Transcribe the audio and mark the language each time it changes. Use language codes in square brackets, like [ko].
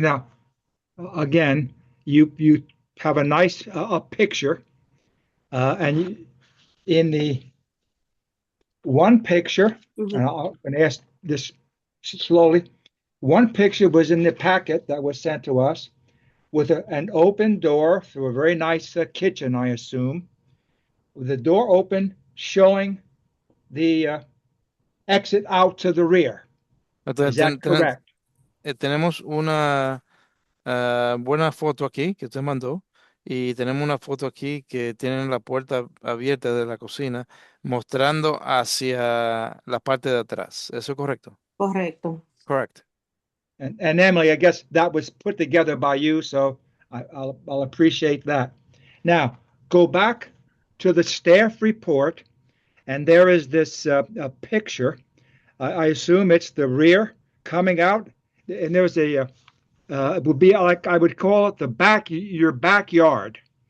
[en] Now, again, you have a nice picture, and in the one picture, and I'm going to ask this slowly. One picture was in the packet that was sent to us with an open door through a very nice kitchen, I assume, with the door open showing the exit out to the rear. Is that correct? [es] Tenemos una buena foto aquí que usted mandó y tenemos una foto aquí que tiene la puerta abierta de la cocina mostrando hacia la parte de atrás. ¿Eso es correcto? Correcto. [en] Correct. And Emily, I guess that was put together by you, so I'll appreciate that. Now, go back to the staff report, and there is this a picture. I assume it's the rear coming out, and there's it would be like I would call it your backyard.